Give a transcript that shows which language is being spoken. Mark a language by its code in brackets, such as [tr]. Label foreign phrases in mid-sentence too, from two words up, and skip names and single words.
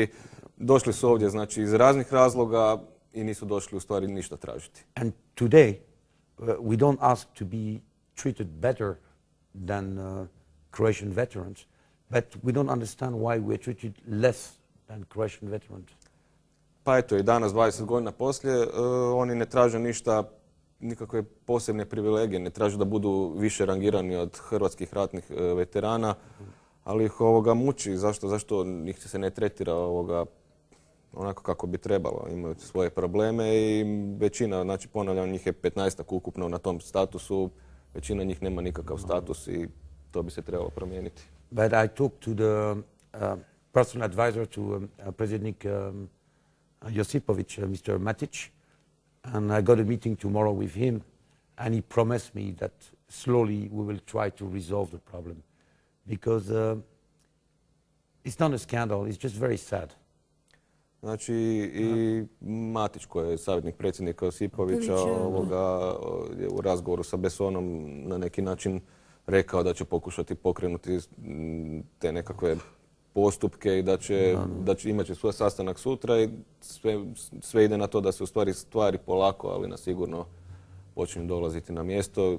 [hr] Došli su ovdje, znači, iz raznih razloga i nisu došli u stvari ništa tražiti. [en] And today, we don't ask to be treated better than Croatian veterans, but we don't understand why we are treated less than Croatian veterans. [hr] Pa eto, i danas, 20 godina poslije, oni ne traže ništa, nikakve posebne privilegije, ne traže da budu više rangirani od hrvatskih ratnih veterana, ali ih muči. Zašto ih se ne tretira onako kako bi trebalo? Imaju svoje probleme i većina, znači ponavljam, njih je 15 ukupno na tom statusu. Većina njih nema nikakav status i to bi se trebalo promijeniti. [en] But I talked to the personal advisor to President Josipovic, Mr. Matic, and I got a meeting tomorrow with him, and he promised me that slowly we will try to resolve the problem, because it's not a scandal, it's just very sad. [hr] Znači i Matić, koji je savjetnik predsjednika Josipovića, je u razgovoru sa Bessonom na neki način rekao da će pokušati pokrenuti te nekakve postupke i da će imati svoj sastanak sutra i sve ide na to da se u stvari polako, ali na sigurno počinju dolaziti na mjesto.